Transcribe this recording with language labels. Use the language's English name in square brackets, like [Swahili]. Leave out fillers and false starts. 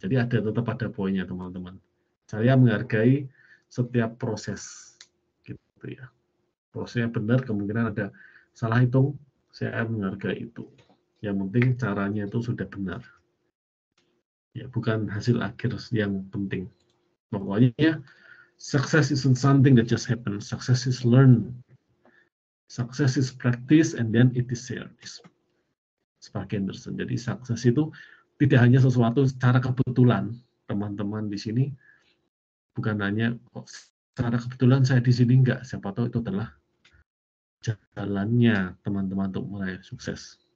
[Indonesian] Jadi tetap ada poinnya, teman-teman. Saya menghargai setiap proses. Gitu ya. Prosesnya benar, kemungkinan ada salah hitung, saya menghargai itu. Yang penting caranya itu sudah benar. Ya, bukan hasil akhir yang penting. Pokoknya [English] success isn't something that just happens. Success is learned. Success is practice and then it is shared. [Indonesian] Sebagai Anderson. Jadi sukses itu tidak hanya sesuatu secara kebetulan. Teman-teman di sini bukan hanya secara kebetulan saya di sini enggak. Siapa tahu itu adalah jalannya teman-teman untuk meraih sukses.